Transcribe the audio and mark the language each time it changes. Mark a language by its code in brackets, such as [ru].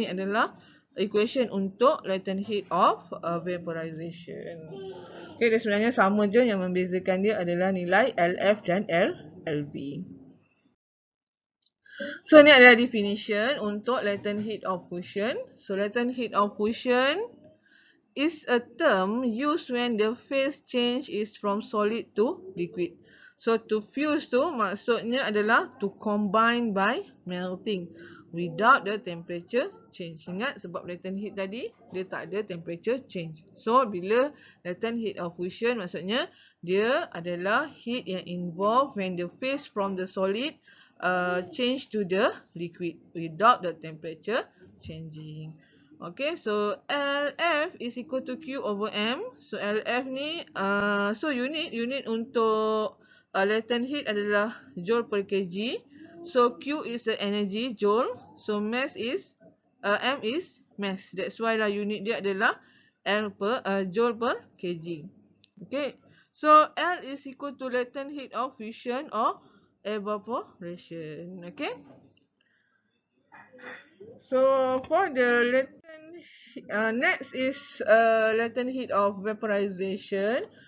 [ms] Ni adalah equation untuk latent heat of vaporization. Okay, dia sebenarnya sama je, yang membezakan dia adalah nilai LF dan LV. So ni adalah definition untuk latent heat of fusion. [en] So latent heat of fusion is a term used when the phase change is from solid to liquid. So to fuse [ms] tu maksudnya adalah [en] to combine by melting without the temperature change. [ms] Ingat sebab latent heat tadi dia tak ada temperature change. [en] So bila latent heat of fusion [ms] maksudnya dia adalah [en] heat yang involved when the phase from the solid change to the liquid without the temperature changing. Okay, so LF is equal to Q over M. [ms] So LF ni, so unit untuk latent heat adalah joule per kg. [en] So Q is the energy, joule. So mass is, M is mass. That's why [ms] lah unit dia adalah joule per kg. [en] Okay, so L is equal to latent heat of fusion or evaporation. Okay. So for the latent, next is latent heat of vaporization.